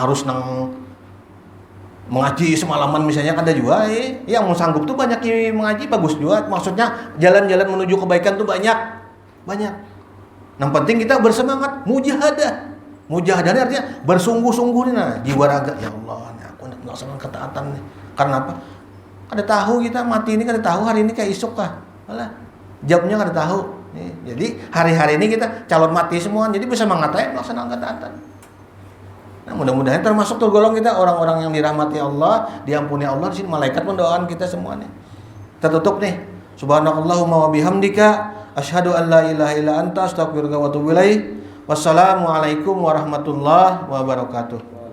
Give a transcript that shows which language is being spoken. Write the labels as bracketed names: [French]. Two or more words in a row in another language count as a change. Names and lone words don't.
[Banjar] Ada harus mengaji semalaman misalnya ada juga yang mau sanggup tuh banyak yang mengaji bagus juga, maksudnya jalan-jalan menuju kebaikan tuh banyak. Yang penting kita bersemangat mujahadah artinya bersungguh-sungguh nih jiwa raga, ya Allah nih, aku nak melaksanakan ketaatan nih. Karena apa? Kada tahu kita mati ini, kada tahu hari ini kayak esok kah, alah jawabnya kada tahu nih. Jadi hari-hari ini kita calon mati semua, jadi bisa mengatai melaksanakan ketaatan. Nah, mudah-mudahan termasuk tergolong kita orang-orang yang dirahmati Allah, diampuni Allah. Di sini malaikat mendoakan kita semuanya. Kita tutup nih. [Arabic] سبحانك اللهم وبحمدك أشهد أن لا إله إلا أنت أستغفرك وأتوب إليك. والسلام عليكم ورحمة الله وبركاته.